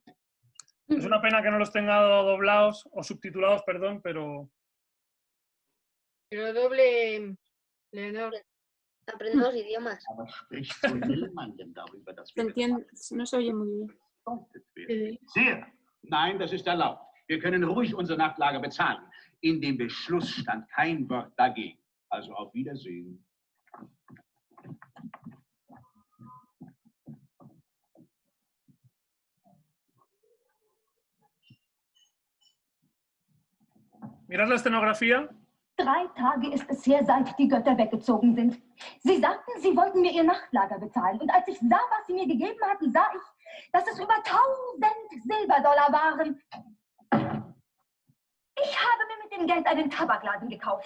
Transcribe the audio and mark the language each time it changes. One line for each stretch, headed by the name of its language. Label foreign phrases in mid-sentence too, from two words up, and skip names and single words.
Spanish: Es una pena que no los tenga doblados, o subtitulados, perdón, pero... Pero doble, Leonor. Aprendemos idiomas. Se entiende, no se oye muy bien.
German: Sehr. Nein, das ist erlaubt. Wir können ruhig unser Nachtlager bezahlen. In dem Beschluss stand kein Wort dagegen. Also auf Wiedersehen.
Spanish: Mirad la escenografía.
German: 3 Tage ist es her, seit die Götter weggezogen sind. Sie sagten, sie wollten mir ihr Nachtlager bezahlen. Und als ich sah, was sie mir gegeben hatten, sah ich, dass es über 1000 Silberdollar waren. Ich habe mir mit dem Geld einen Tabakladen gekauft.